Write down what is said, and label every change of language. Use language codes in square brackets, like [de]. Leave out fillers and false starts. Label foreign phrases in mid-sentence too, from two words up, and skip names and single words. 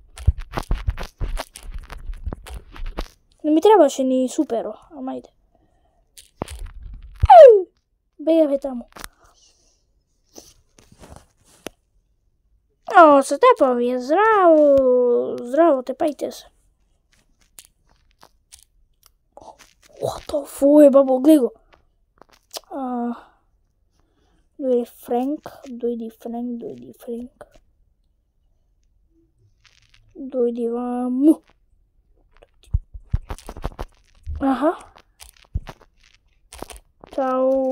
[mk] Не ми требаше ни суперо, ама иде. Бегаве таму. О, се тепа вие, здраво, тепајте се. [en] What the fuck, [mk] бабо, гледай го. Дојди Френк. Дојди ваму. Аха. Чао.